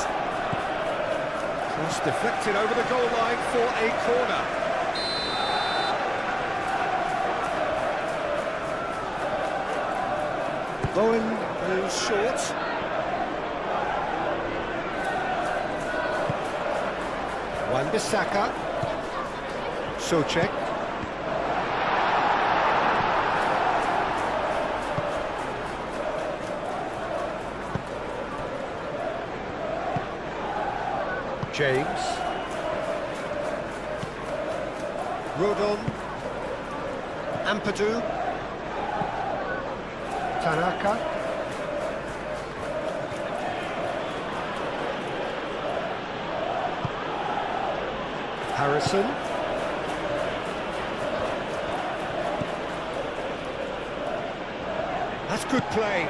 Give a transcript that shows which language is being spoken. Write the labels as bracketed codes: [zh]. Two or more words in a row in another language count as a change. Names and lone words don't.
[en] Cross deflected over the goal line for a corner. Bowen goes short. Wan-Bissaka. Socek. James. Rodon. Ampadu. Tanaka. Harrison. That's good play.